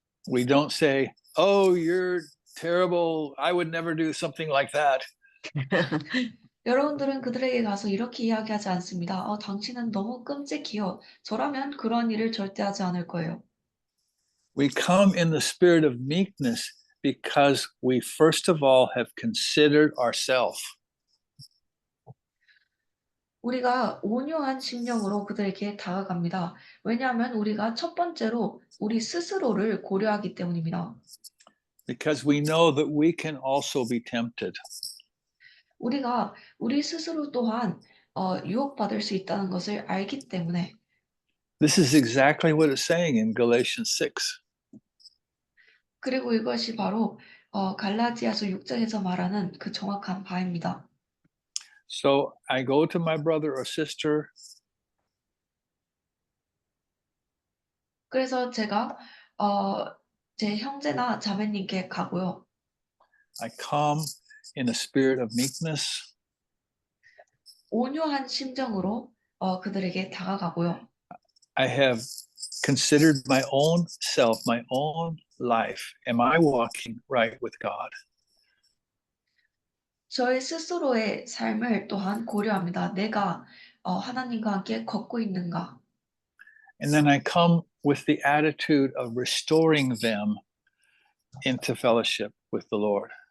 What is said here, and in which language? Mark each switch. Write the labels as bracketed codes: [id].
[en] We don't say, "Oh, you're terrible. I would never do something like that." [ko] 여러분들은 그들에게 가서 이렇게 이야기하지 않습니다. 당신은 너무 끔찍해요. 저라면 그런 일을 절대 하지 않을 거예요. [en] We come in the spirit of meekness because we first of all have considered ourselves. [ko] 우리가 온유한 심령으로 그들에게 다가갑니다. 왜냐하면 우리가 첫 번째로 우리 스스로를 고려하기 때문입니다. [en] Because we know that we can also be tempted. [ko] 우리가 우리 스스로 또한 유혹받을 수 있다는 것을 알기 때문에 [en] This is exactly what it's saying in Galatians 6. [ko] 그리고 이것이 바로 갈라디아서 6장에서 말하는 그 정확한 바입니다. [en] So I go to my brother or sister [ko] 그래서 제가 제 형제나 자매님께 가고요. [en] I come in a spirit of meekness. [ko] 온유한 심정으로 그들에게 다가가고요. [en] I have considered my own self, my own life. Am I walking right with God? [ko] 저의 스스로의 삶을 또한 고려합니다. 내가 하나님과 함께 걷고 있는가? [en] And then I come with the attitude of restoring them into fellowship with the Lord.